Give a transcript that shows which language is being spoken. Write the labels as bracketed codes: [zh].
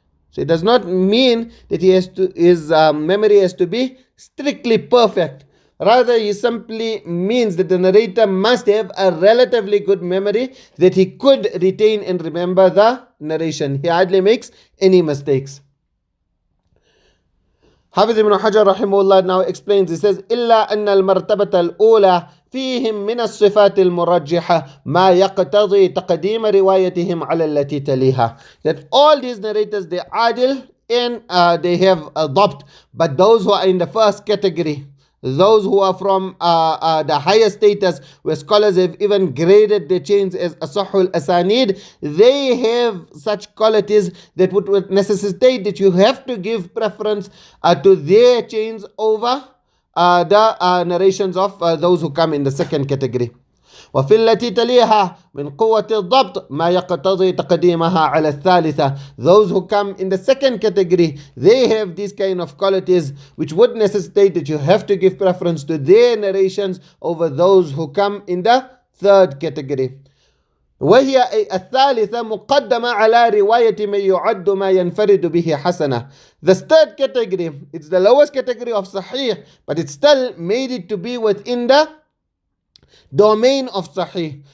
[en] So it does not mean that his memory has to be strictly perfect. Rather, he simply means that the narrator must have a relatively good memory that he could retain and remember the narration. He hardly makes any mistakes. Hafiz ibn Hajar rahimahullah now explains, he says, [ar] إِلَّا أَنَّ الْمَرْتَبَةَ الْأُولَى فيهم من الصفات المرجحة ما يقتضي تقديم روايتهم على التي تليها. [en] That all these narrators, they adil and they have a dabt, but those who are in the first category, those who are from the higher status, where scholars have even graded their chains as asahul asanid, they have such qualities that would necessitate that you have to give preference to their chains over the narrations of those who come in the second category. [ar] وفي التي تليها من قوة الضبط ما يقتضي تقديمها على الثالثة. [en] Those who come in the second category, they have these kind of qualities which would necessitate that you have to give preference to their narrations over those who come in the third category. [ar] وهي الثالثة مقدمة على رواية من يعد ما ينفرد به حسنة. [en] The third category, it's the lowest category of Ṣaḥīḥ, but it still made it to be within the domain of Ṣaḥīḥ.